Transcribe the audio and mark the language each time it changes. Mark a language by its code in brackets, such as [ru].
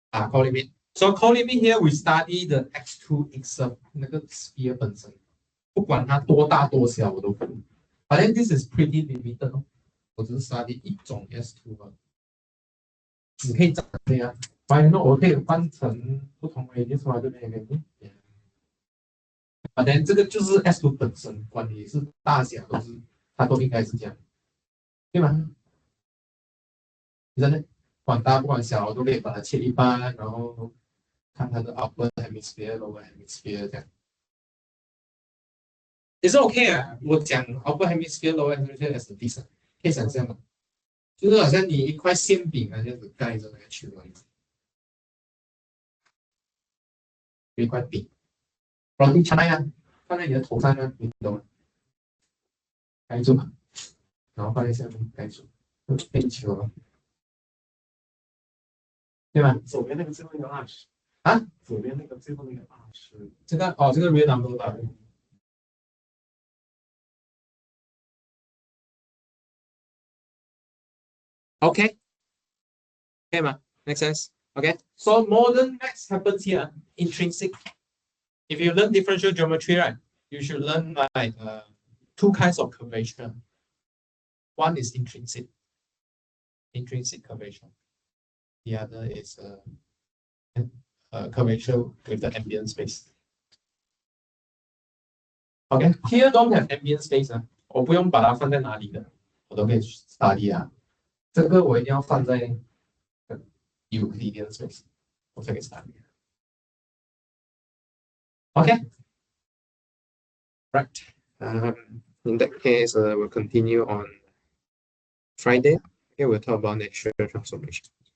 [en] Co-limit. So co-limit here we study the x2 itself, [zh] 那个 sphere 本身，不管它多大多小我都可以。 [en] But then this is pretty limited [zh] 我只是 study 一种 S2 你可以长这样 ， [en] Why not？ [zh] 我可以换成不同 radius 嘛，对不对？反正这个就是 S2 本身，管你是大小它都应该是这样，对吗？真的，管大不管小都可以把它切一半，然后看它的 upper hemisphere、lower hemisphere 这样，也是 OK 啊。我讲 upper hemisphere、lower hemisphere as a piece，可以想象吗？就是好像你一块馅饼啊，这样子盖着那个球而已，有一块饼，然后你插呀，放在你的头上呢，你懂吗？盖住，然后放在下面盖住，变球了，对吧？左边那个最后那个20 啊，左边那个最后那个20，这个哦，这个 real number 吧。 [en] OK， [zh] 可以吗？ [en] Make sense? Okay. So modern maths happens here. Intrinsic. If you learn differential geometry, right, you should learn like two kinds of curvature. One is intrinsic curvature. The other is curvature with the ambient space. Okay, here don't have ambient space [zh] 啊，我不用把它放在哪里的，我都可以 study 啊。这个我一定要放在 Euclidean space，我才可以 study。 [en] Okay, right. In that case, we'll continue on Friday. Okay, we'll talk about natural transformation.